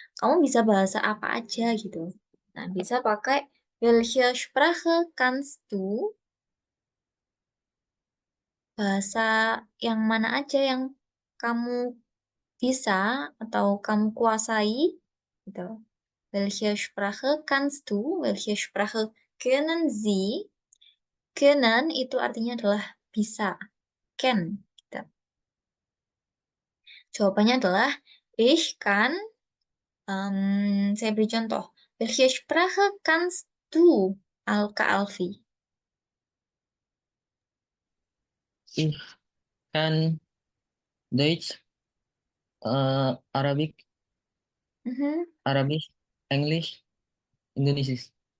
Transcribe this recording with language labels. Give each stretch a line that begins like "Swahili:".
Indonesian: Kamu bisa bahasa apa aja gitu. Nah, bisa pakai
German: welche Sprache kannst du?
Indonesian: Bahasa yang mana aja yang kamu bisa atau kamu kuasai gitu.
German: Welche Sprache kannst du? Welche Sprache können Sie? Können
Indonesian: itu artinya adalah bisa.
English: Can
Indonesian: gitu. Jawabannya adalah
German: ich kann.
Indonesian: Saya beri contoh.
German: Welche Sprache kannst du, Kak Alfi? Ich kann Deutsch,
English: Arabic, Mhm.
German: Arabisch, English, Indonesisch.